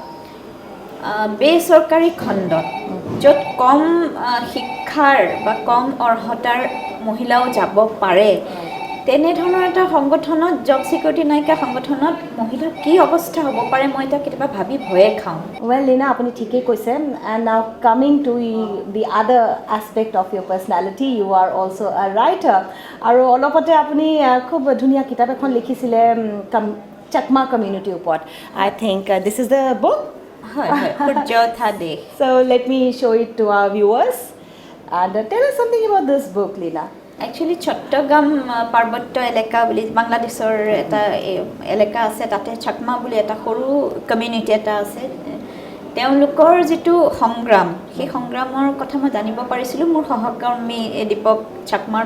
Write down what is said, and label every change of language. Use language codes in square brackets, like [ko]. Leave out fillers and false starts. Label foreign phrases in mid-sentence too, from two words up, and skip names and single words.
[as] বেচৰকাৰী খণ্ডত য'ত কম শিক্ষাৰ বা কম অৰ্হতাৰ মহিলাও যাব পাৰে তেনেধৰণৰ এটা সংগঠনত [en] job security [as] নাইকিয়া সংগঠনত মহিলাৰ কি অৱস্থা হ'ব পাৰে মই এতিয়া কেতিয়াবা ভাবি ভয়ে খাওঁ [en] Well, Lena, [as] আপুনি ঠিকেই কৈছে [en] and now coming to the other aspect of your personality, you are also a writer [as] আৰু অলপতে আপুনি খুব ধুনীয়া কিতাপ এখন লিখিছিলে চাকমা কমিউনিটিৰ ওপৰত [en] I think this is the book [as] হয় সূৰ্যথা দেশ [en] so let me show it to our viewers and tell us something about this book Lena [as] একচুৱেলি চট্টগ্ৰাম পাৰ্বত্য এলেকা বুলি বাংলাদেশৰ এটা এলেকা আছে তাতে চাকমা বুলি এটা সৰু কমিউনিটি এটা আছে তেওঁলোকৰ যিটো সংগ্ৰাম সেই সংগ্ৰামৰ কথা মই জানিব পাৰিছিলোঁ মোৰ সহকৰ্মী দীপক চাকমাৰ